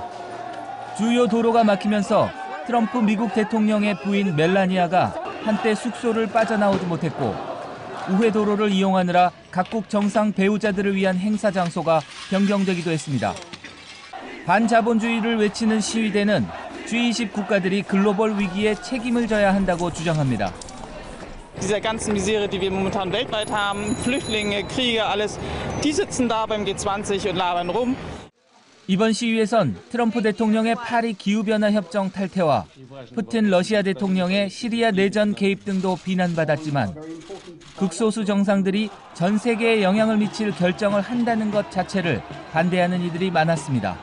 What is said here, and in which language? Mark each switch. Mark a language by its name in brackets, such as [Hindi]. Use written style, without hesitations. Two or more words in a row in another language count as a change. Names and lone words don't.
[Korean] 주요 도로가 막히면서 트럼프 미국 대통령의 부인 멜라니아가 한때 숙소를 빠져나오지 못했고 우회 도로를 이용하느라 각국 정상 배우자들을 위한 행사 장소가 변경되기도 했습니다. 반자본주의를 외치는 시위대는 G20 국가들이 글로벌 위기에 책임을 져야 한다고 주장합니다. [German] Dieser ganzen Misere, die wir momentan weltweit haben, Flüchtlinge, Kriege, alles, die sitzen da beim G20 und labern rum. [Korean] 이번 시위에선 트럼프 대통령의 파리 기후변화 협정 탈퇴와 푸틴 러시아 대통령의 시리아 내전 개입 등도 비난받았지만 극소수 정상들이 전 세계에 영향을 미칠 결정을 한다는 것 자체를 반대하는 이들이 많았습니다.